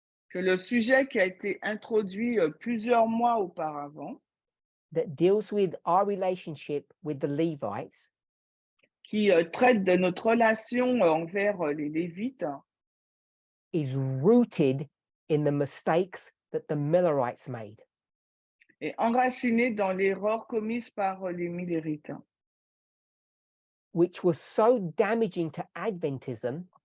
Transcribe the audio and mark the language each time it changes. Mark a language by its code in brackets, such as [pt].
[fr] que le sujet qui a été introduit plusieurs mois auparavant [en] that deals with our relationship with the Levites [fr] qui traite de notre relation envers les Lévites [en] is rooted in the mistakes that the Millerites made. [fr] est enraciné dans l'erreur commise par les Millérites, [en] which was so damaging to Adventism